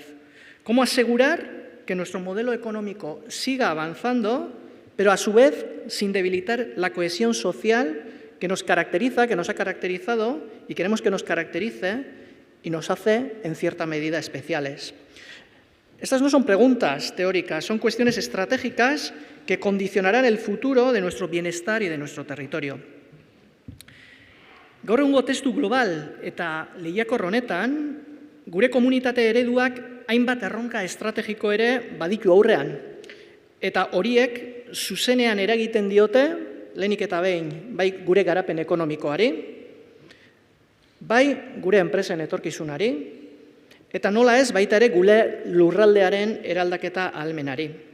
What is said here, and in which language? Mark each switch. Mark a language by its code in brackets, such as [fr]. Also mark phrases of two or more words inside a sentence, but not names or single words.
[es] ¿Cómo asegurar que nuestro modelo económico siga avanzando, pero a su vez sin debilitar la cohesión social que nos caracteriza, que nos ha caracterizado y queremos que nos caracterice y nos hace, en cierta medida, especiales? Estas no son preguntas teóricas, son cuestiones estratégicas que condicionarán el futuro de nuestro bienestar y de nuestro territorio. [eu] Gaur egungo testu global eta lehiakor honetan, gure komunitate ereduak hainbat erronka estrategiko ere baditu aurrean. Eta horiek zuzenean eragiten diote, lehenik eta behin, bai gure garapen ekonomikoari, bai gure enpresen etorkizunari, eta nola ez baita ere gure lurraldearen eraldaketa ahalmenari.